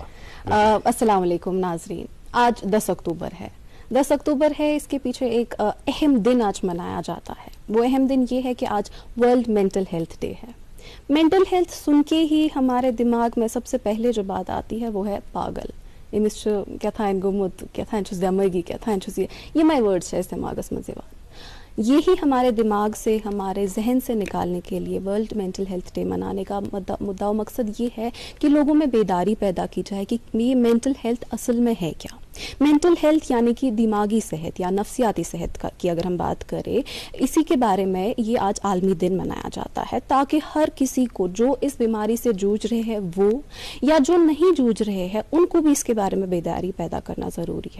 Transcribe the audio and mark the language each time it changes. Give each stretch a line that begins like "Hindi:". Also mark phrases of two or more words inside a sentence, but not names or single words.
Urdu: السلام علیکم ناظرین. آج 10 اکتوبر ہے. 10 اکتوبر ہے, اس کے پیچھے ایک اہم دن آج منایا جاتا ہے. وہ اہم دن یہ ہے کہ آج
English: World Mental Health Day
Urdu: ہے.
English: mental health
Urdu: سن کے ہی ہمارے دماغ میں سب سے پہلے جو بات آتی ہے وہ ہے پاگل.
Kashmiri: امس کیتھان گومت کیتھان چھس دماغی کیتھان چھس
Urdu: یہ ورڈ ہے
Kashmiri: دماغس مز یوان.
Urdu: یہی ہمارے دماغ سے ہمارے ذہن سے نکالنے کے لیے
English: World Mental Health Day
Urdu: منانے کا مدعا و مقصد یہ ہے کہ لوگوں میں بیداری پیدا کی جائے کہ یہ
English: mental health
Urdu: اصل میں ہے کیا.
English: mental health
Urdu: یعنی کہ دماغی صحت یا نفسیاتی صحت کی اگر ہم بات کریں, اسی کے بارے میں یہ آج عالمی دن منایا جاتا ہے تاکہ ہر کسی کو جو اس بیماری سے جوجھ رہے ہیں وہ یا جو نہیں جوجھ رہے ہیں ان کو بھی اس کے بارے میں بیداری پیدا کرنا ضروری ہے.